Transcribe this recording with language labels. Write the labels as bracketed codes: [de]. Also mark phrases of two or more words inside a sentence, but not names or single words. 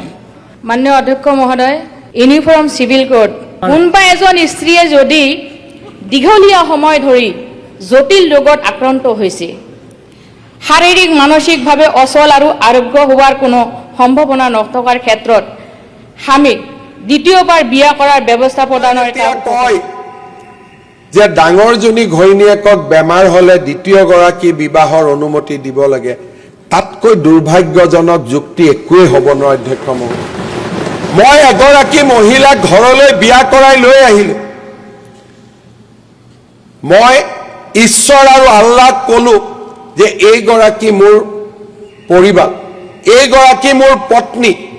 [as] মাননীয় অধ্যক্ষ মহোদয় [en] uniform civil code [as] কোনবা এজন স্ত্ৰীয়ে যদি দীঘলীয়া সময় ধৰি জটিল ৰোগত আক্ৰান্ত হৈছে শাৰীৰিক মানসিক ভাৱে অচল আৰু আৰোগ্য হোৱাৰ কোনো সম্ভাৱনা নথকাৰ ক্ষেত্ৰত স্বামীক দ্বিতীয়বাৰ বিয়া কৰাৰ ব্যৱস্থা प्रदाনৰ এটা কয় যে ডাঙৰজনী ঘৈণীয়েকক বেমাৰ হলে দ্বিতীয় গৰাকী বিবাহৰ অনুমতি দিব লাগে তাতকৈ দুৰ্ভাগ্যজনক যুক্তি একোৱে হ'ব নোৱাৰে। অধ্যক্ষ মহোদয় মই এগৰাকী মহিলাক ঘৰলৈ বিয়া কৰাই লৈ আহিলো মই ঈশ্বৰ আৰু আল্লাহক কলো যে এই গৰাকী মোৰ পৰিবাৰ এই গৰাকী মোৰ পত্নী।